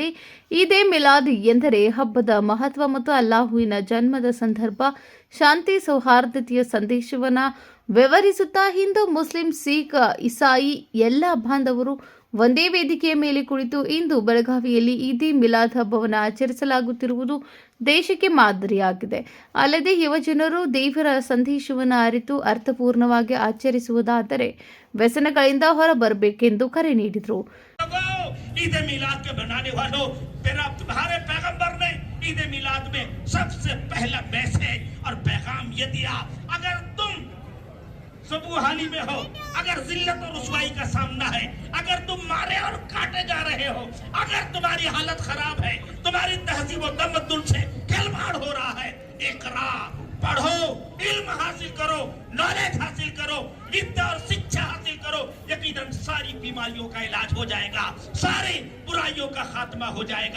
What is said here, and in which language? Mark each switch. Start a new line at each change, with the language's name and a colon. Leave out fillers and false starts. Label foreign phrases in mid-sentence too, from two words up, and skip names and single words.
Kannada: ಈದ್ ಎ ಮಿಲಾದ್ ಎಂದರೆ ಹಬ್ಬದ ಮಹತ್ವ ಮತ್ತು ಅಲ್ಲಾಹುವಿನ ಜನ್ಮದ ಸಂದರ್ಭ, ಶಾಂತಿ ಸೌಹಾರ್ದತೆಯ ಸಂದೇಶವನ್ನು ವಿವರಿಸುತ್ತಾ ಹಿಂದೂ, ಮುಸ್ಲಿಂ, ಸಿಖ್, ಇಸಾಯಿ ಎಲ್ಲ ಬಾಂಧವರು ಒಂದೇ ವೇದಿಕೆಯ ಮೇಲೆ ಕುಳಿತು ಇಂದು ಬೆಳಗಾವಿಯಲ್ಲಿ ಈದ್ ಎ ಮಿಲಾದ್ ಹಬ್ಬವನ್ನು ಆಚರಿಸಲಾಗುತ್ತಿರುವುದು ದೇಶಕ್ಕೆ ಮಾದರಿಯಾಗಿದೆ. ಅಲ್ಲದೆ ಯುವಜನರು ದೇವರ ಸಂದೇಶವನ್ನು ಅರಿತು ಅರ್ಥಪೂರ್ಣವಾಗಿ ಆಚರಿಸುವುದಾದರೆ ವ್ಯಸನಗಳಿಂದ ಹೊರಬರಬೇಕೆಂದು ಕರೆ ನೀಡಿದರು.
Hindi: ईद मिलाद के बनाने वालों, तुम्हारे पैगंबर ने ईद मिलाद में सबसे पहला मैसेज और पैगाम ये दिया, अगर तुम सबूहाली में हो, अगर जिल्लत और रुसवाई का सामना है, अगर तुम मारे और काटे जा रहे हो, अगर तुम्हारी हालत खराब है, तुम्हारी तहजीब और तमद्दुन से खिलवाड़ हो रहा है, इकरा पढ़ो, इल्म हासिल करो, नॉलेज हासिल करो, विद्या और शिक्षा हासिल करो, यकीनन सारी बीमारियों का इलाज हो जाएगा, सारी बुराइयों का खात्मा हो जाएगा।